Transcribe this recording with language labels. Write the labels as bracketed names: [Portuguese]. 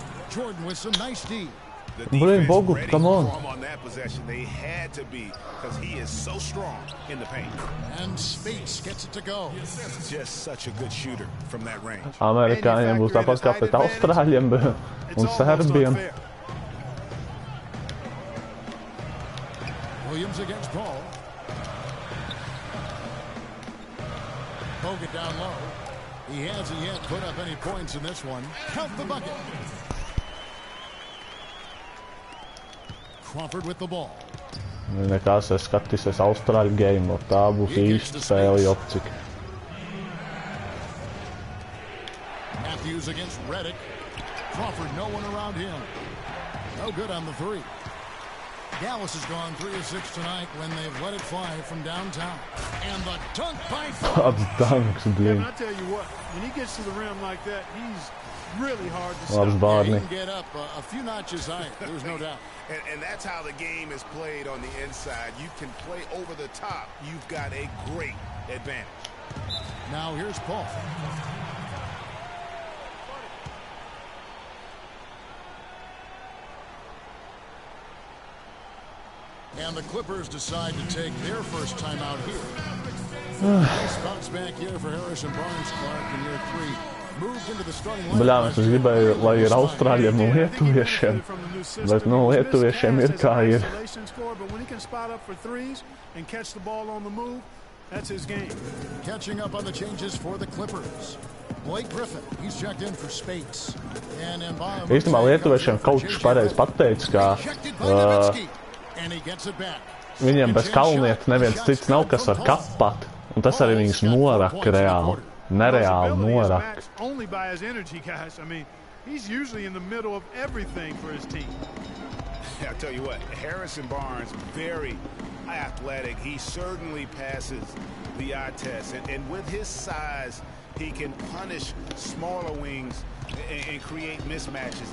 [English] Jordan with some nice D. Blin, Bogut, come on. On that possession, they had to be because he is so strong in the paint. And Speights gets it to go. Just such a good shooter from that range. [Latvian] Amerikāņiem būs tāpat kā pret Austrāļiem un Serbiem. [English] Williams against Paul. Bogut down low. He hasn't yet put up any points in this one. Count the bucket. Crawford with the ball. [Latvian] Nekas, es skatīsies Austrāļu game, tā būs īsta spēle jopcik. [English] Matthews against Redick. Crawford, no one around him. No good on the three. Dallas has gone 3 of 6 tonight when they've let it fly from downtown. And the dunk by [Latvian] Tāds dunks, blin. [English] And I tell you what, when he gets to the rim like that, he's really hard to [Latvian] Labs [English] stop. [Latvian] Bārni. [English] He can get up a few notches higher, there's no doubt. And that's how the game is played on the inside. You can play over the top. You've got a great advantage. Now here's Paul. And the Clippers decide to take their first time out here. Nice bounce back here for Harrison Barnes, Clark in year 3. Moved into the starting lineup. [Latvian] Bļā, es gribēju, lai ir Austrāļiem un Lietuviešiem. Bet, nu, Lietuviešiem ir kā ir. [English] But when he can spot up for threes and catch the ball on the move, that's his game. Catching up on the changes for the Clippers. Blake Griffin, he's checked in for Speights. And [Latvian] Īstenībā Lietuviešiem kaučs pareizi pateica, ka [English] and he gets it back. [Latvian] viņiem bez Kalnieta neviens cits nav, kas var kapat. Un tas arī viņus noraka reāli. Nereāli noraka. [English] Only by his energy, guys. I mean, he's usually in the middle of everything for his team. I'll tell you what, Harrison Barnes, very athletic. He certainly passes the eye test. And with his size, he can punish smaller wings and create mismatches.